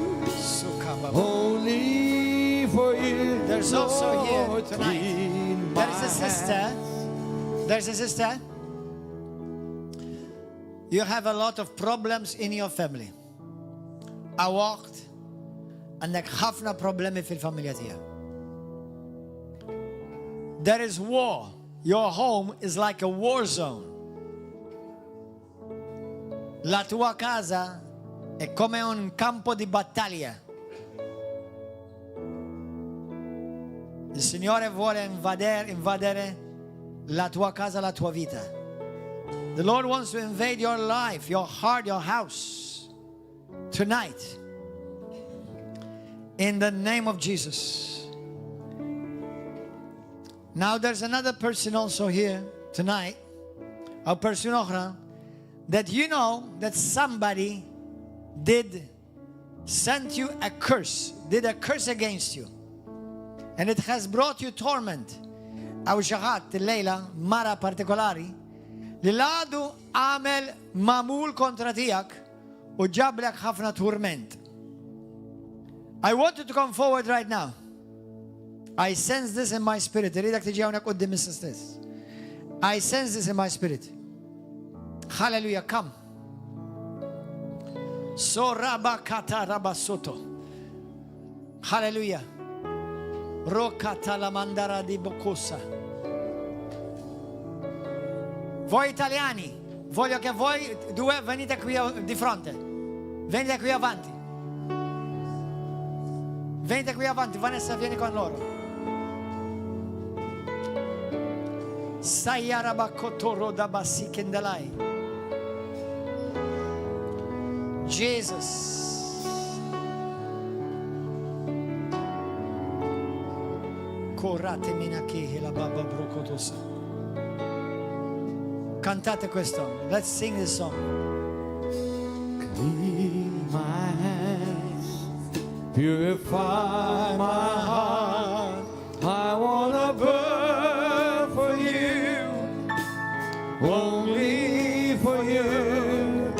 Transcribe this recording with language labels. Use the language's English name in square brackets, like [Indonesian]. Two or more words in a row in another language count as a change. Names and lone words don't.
[English] Only for you. There's also here Lord, tonight. clean my There's a sister. hands. There's a sister. You have a lot of problems in your family. I walked [Maltese] عندك ħafna problemi fil-familja tiegħek. [English] There is war. Your home is like a war zone. [Italian] La tua casa è come un campo di battaglia. Il Signore vuole invadere la tua casa, la tua vita. [English] The Lord wants to invade your life, your heart, your house tonight. In the name of Jesus. Now there's another person also here tonight, a person oħra, that you know that somebody did send you a curse, did a curse against you. And it has brought you torment. [Maltese] Aw xaħat il-lejla, mara partikolari, li l-għadu għamel mamul kontra tijak u ġablek ħafna torment. [English] I want you to come forward right now. I sense this in my spirit. [Maltese] Iridak tiġi hawnhekk quddiem is-stess. [English] I sense this in my spirit. Hallelujah, come. So raba kata raba soto. Hallelujah. Rokata la mandara di Bocusa. [Italian] Voi italiani, voglio che voi due venite qui di fronte. Venite qui avanti. Venite qui avanti, Vanessa, vieni con loro. Sayaraba kotoro da basi kendelai. [English] Jesus. Corrate minaki la baba brocotosa. [Italian] Cantate questo. [English] Let's sing this song. Clean my hands, purify my heart. I wanna burn for you, only for you.